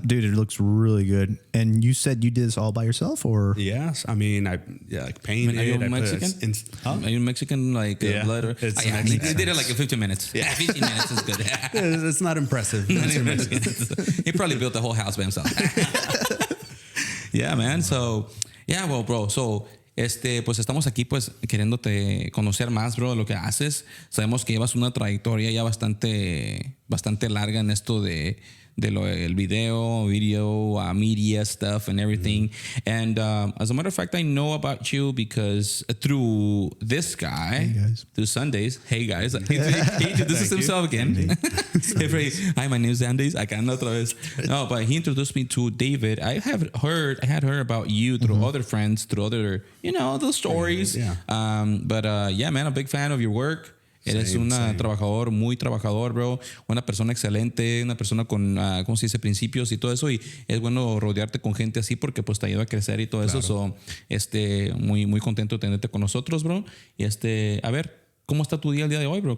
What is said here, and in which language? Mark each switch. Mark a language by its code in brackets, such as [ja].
[en] Dude, it looks really good. And you said you did this all by yourself, or? Yes. I mean, like painted. Are you Mexican? Are you Mexican, blood? Or, he did it like in 15 minutes. Yeah, 15 minutes is good. It's not impressive. He probably built the whole house by himself. Yeah, man. So, yeah, well, bro. [es] So, pues estamos aquí, pues, queriéndote conocer más, bro, de lo que haces. Sabemos que llevas una trayectoria ya bastante larga en esto de el video, [en] media stuff and everything. And as a matter of fact, I know about you because through this guy, through Sundays. Hey, guys. He introduces himself again. Hi, my name is Sundays. I can't [es] otra vez. [en] No, but he introduced me to David. I had heard about you through other friends, through other, those stories. Yeah. Yeah, man, I'm a big fan of your work. [es] Eres trabajador, muy trabajador, bro. Una persona excelente, una persona con, ¿cómo se dice? Principios y todo eso. Y es bueno rodearte con gente así porque pues te ayuda a crecer y todo eso. So, muy, muy contento de tenerte con nosotros, bro. Y a ver, ¿cómo está tu día el día de hoy, bro?